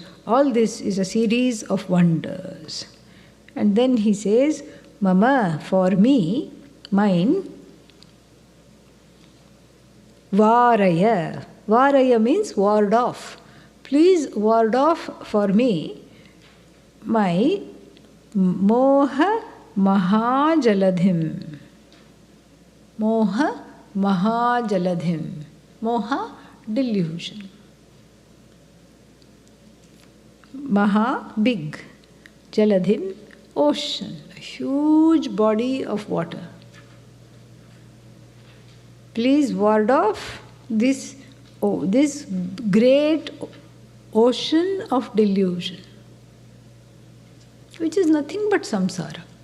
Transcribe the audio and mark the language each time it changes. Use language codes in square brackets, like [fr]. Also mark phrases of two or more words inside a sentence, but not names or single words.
[en] All this is a series of wonders. And then he says, Mama, for me, mine, Varaya. Varaya means ward off. Please ward off for me my [sa] Moha Mahajaladhim. Moha Mahajaladhim. [en] Moha, delusion. Maha, big. Jaladhim, ocean. A huge body of water. Please ward off this great ocean of delusion, which is nothing but samsara.